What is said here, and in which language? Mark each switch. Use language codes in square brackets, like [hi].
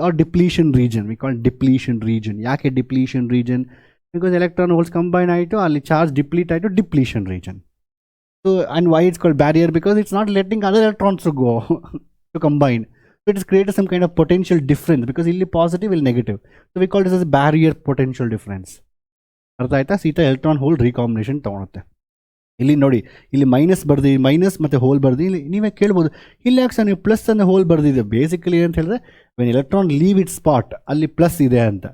[en] Are depletion region, we call depletion region. [kn] ಯಾಕೆ depletion region? Because electron holes combine ಆಯಿತು, ಅಲ್ಲಿ charge deplete ಆಯಿತು, depletion region. [en] So and why it's called barrier? Because it's not letting other electrons to go to combine. So it is created some kind of potential difference, because [kn] ಇಲ್ಲಿ positive ಇಲ್ಲಿ negative. [en] So we call this as barrier potential difference. [kn] ಅರ್ಥ ಆಯ್ತಾ? Sita electron hole recombination ತೊಗೊಳುತ್ತೆ. ಇಲ್ಲಿ ನೋಡಿ, ಇಲ್ಲಿ minus ಬರ್ದಿ, minus ಮತ್ತು hole ಬರ್ದಿ. ಇಲ್ಲಿ ನೀವೇ ಕೇಳ್ಬೋದು, ಇಲ್ಲಿ ಯಾಕೆ ಸರ್ ನೀವು ಪ್ಲಸ್ ಅನ್ನು ಹೋಲ್ ಬರ್ದಿದೆ? ಬೇಸಿಕಲಿ ಅಂತ ಹೇಳಿದ್ರೆ [en] when electron leave it spot, [kn] ಅಲ್ಲಿ ಪ್ಲಸ್ ಇದೆ ಅಂತ.